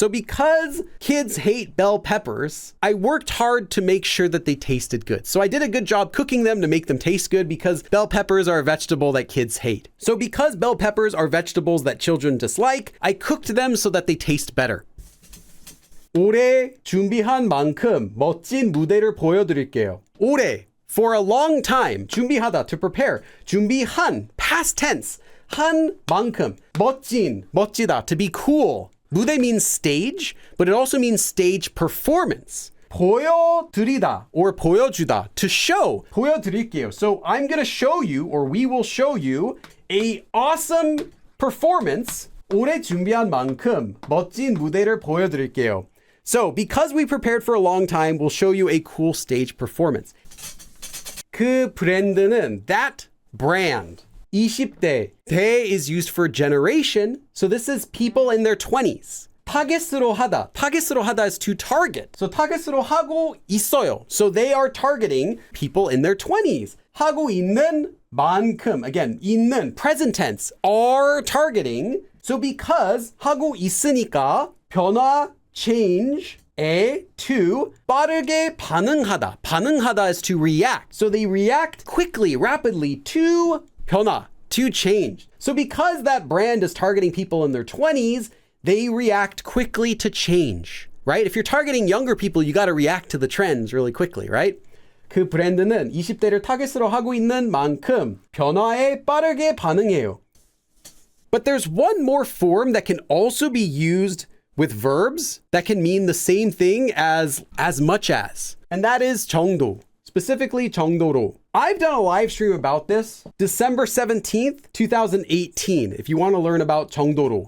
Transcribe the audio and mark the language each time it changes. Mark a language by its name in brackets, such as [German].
[English] So because kids hate bell peppers, I worked hard to make sure that they tasted good. So I did a good job cooking them to make them taste good because bell peppers are a vegetable that kids hate. So because bell peppers are vegetables that children dislike, I cooked them so that they taste better. [Korean] 오래 준비한 만큼 멋진 무대를 보여드릴게요. [English] 오래, for a long time. 준비하다, to prepare. 준비한, past tense. [Korean] 한 만큼, 멋진, 멋지다, to be cool. [English] 무대 means stage, but it also means stage performance. 보여드리다 or 보여주다, to show. [Korean] 보여드릴게요. [English] So I'm going to show you, or we will show you, a awesome performance. [Korean] 오래 준비한 만큼 멋진 무대를 보여드릴게요. [English] So because we prepared for a long time, we'll show you a cool stage performance. [Korean] 그 브랜드는, that brand. [English] 20대. 대 is used for generation. So this is people in their 20s. [Korean] 타겟으로 하다. [English] 타겟으로 하다 is to target. [Korean] So 타겟으로 하고 있어요. [English] So they are targeting people in their 20s. [Korean] 하고 있는 만큼. [English] Again, 있는, present tense, are targeting. So because [Korean] 하고 있으니까 변화, change, to 빠르게 반응하다. [English] 반응하다 is to react. So they react quickly, rapidly to 변화, to change. So because that brand is targeting people in their 20s, they react quickly to change, right? If you're targeting younger people, you got to react to the trends really quickly, right? [Korean] 그 브랜드는 20대를 타겟으로 하고 있는 만큼 변화에 빠르게 반응해요. [English] But there's one more form that can also be used with verbs that can mean the same thing as much as, and that is 정도, specifically 정도로. I've done a live stream about this, December 17th, 2018, if you want to learn about 정도로.